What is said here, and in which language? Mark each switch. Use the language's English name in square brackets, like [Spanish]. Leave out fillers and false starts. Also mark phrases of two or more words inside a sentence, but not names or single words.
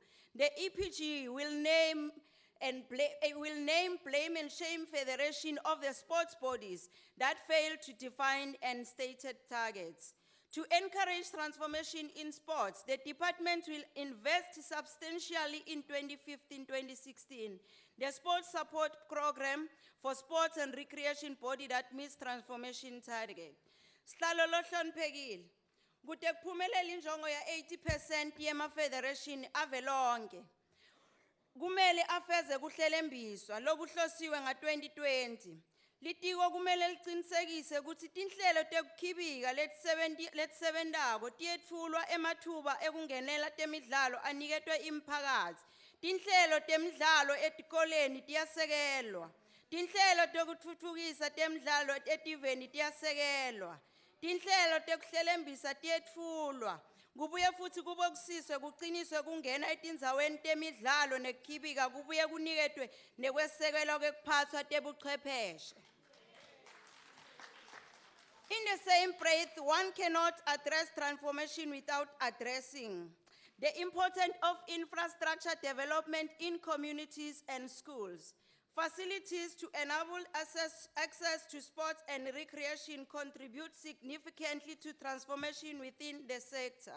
[English] The EPG will name, blame and shame federation of the sports bodies that fail to define and stated targets. To encourage transformation in sports, the department will invest substantially in 2015-2016. The sports support program for sports and recreation body that meets transformation target. [Swati] Slaloloshan Pegil, kude kuphumelele injongo ya 80% yema federation avelonke. Kumele afeze kuhlelembiswa lokuhlosiwe nga-2020. Litiko kumele liqinisekise ukuthi tinhlelo tekukhibika letisebentako tiyetfulwa emathuba ekungenela temidlalo aniketwe imphakatsi. Tinhlelo temidlalo etikoleni tiyasekelwa. Tinhlelo tekutfutfukisa temidlalo etiveni tiyasekelwa. Tinhlelo tekuhlelembisa tiyetfulwa. Kubuye futhi kubokisiswe kuqiniswe kungena etindzaweni temidlalo nekukhibika kubuye kuniketwe nekwesekelwa kwekuphathwa tebuchwepheshe. [English] In the same breath, one cannot address transformation without addressing the importance of infrastructure development in communities and schools. Facilities to enable access to sports and recreation contribute significantly to transformation within the sector.